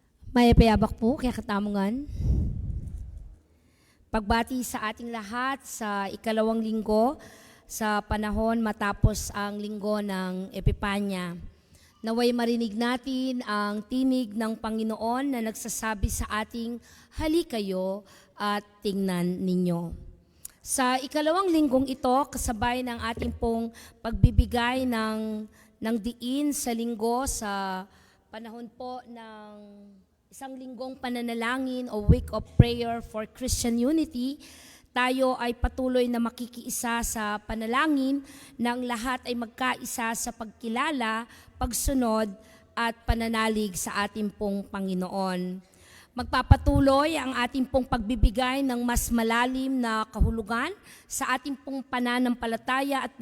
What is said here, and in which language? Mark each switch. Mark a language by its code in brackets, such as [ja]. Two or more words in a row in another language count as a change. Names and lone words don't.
[pam] May payabak po kaya katamungan. [tl] Pagbati sa ating lahat sa ikalawang linggo sa panahon matapos ang linggo ng Epipanya. Naway marinig natin ang tinig ng Panginoon na nagsasabi sa ating, halikayo at tingnan ninyo. Sa ikalawang linggong ito, kasabay ng ating pong pagbibigay ng diin sa linggo sa panahon po ng isang linggong pananalangin o [en] week of prayer for Christian unity, [tl] tayo ay patuloy na makikiisa sa panalangin ng lahat ay magkaisa sa pagkilala, pagsunod at pananalig sa ating pong Panginoon. Magpapatuloy ang ating pong pagbibigay ng mas malalim na kahulugan sa ating pong pananampalataya at